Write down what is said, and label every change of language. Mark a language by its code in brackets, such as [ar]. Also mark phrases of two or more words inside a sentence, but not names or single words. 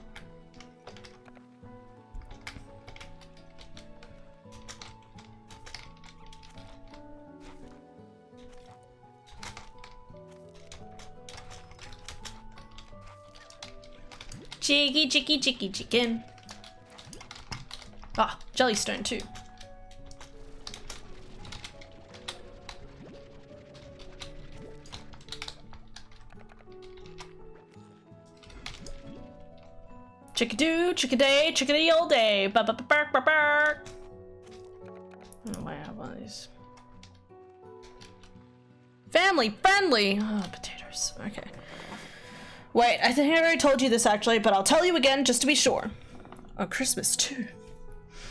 [en] Chicky, chicky, chicky, chicken. Ah, Jellystone too. Chickadoo, chickaday, chickadee all day. Bark, bark, bark, bark, bark. Oh, I have one of these. Family friendly. Oh, potatoes. Okay. Wait, I think I already told you this actually, but I'll tell you again just to be sure. Oh, Christmas too. Christmas.